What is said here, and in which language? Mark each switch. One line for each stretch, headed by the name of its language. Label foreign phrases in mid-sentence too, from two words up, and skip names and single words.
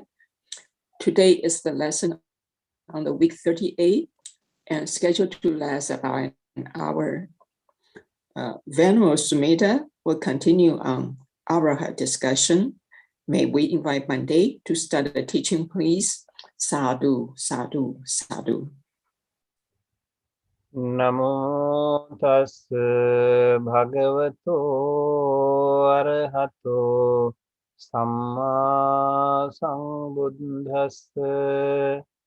English: Today is the lesson on the week 38 and scheduled to last about an hour. Venerable Sumedha will continue on Araha discussion. May we invite Monday to start the teaching, please.
Pali: Sadhu, sadhu, sadhu. Namo tassa bhagavato arahato samma sambuddhassa